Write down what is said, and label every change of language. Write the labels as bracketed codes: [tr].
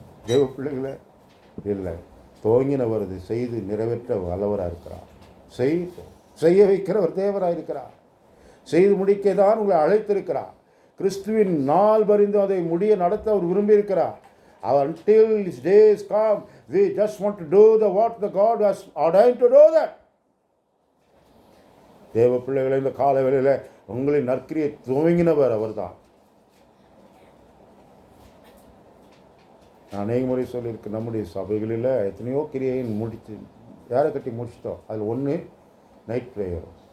[ta] தேவ பிள்ளைகளே, இல்லை, துவங்கினவர் இது செய்து நிறைவேற்ற வல்லவராக இருக்கிறார். செய்ய வைக்கிறவர் தேவராக இருக்கிறார். செய்து முடிக்க தான் உங்களை அழைத்திருக்கிறார். கிறிஸ்துவின் நாள் பரிந்து அதை முடிய நடத்த அவர் விரும்பியிருக்கிறார். [en] Until his days come, we just want to do what the God has ordained to do that. [ta] தேவ பிள்ளைகளை, இந்த கால வேளையில் உங்களின் நற்கிரியை துவங்கினவர் அவர் தான். நான் அநேக முறை சொல்லியிருக்கேன், நம்முடைய சபைகளில் எத்தனையோ கிரியை முடித்து யாரை கட்டி முடிச்சிட்டோம். அதில் ஒன்று நைட் ப்ரேயர்.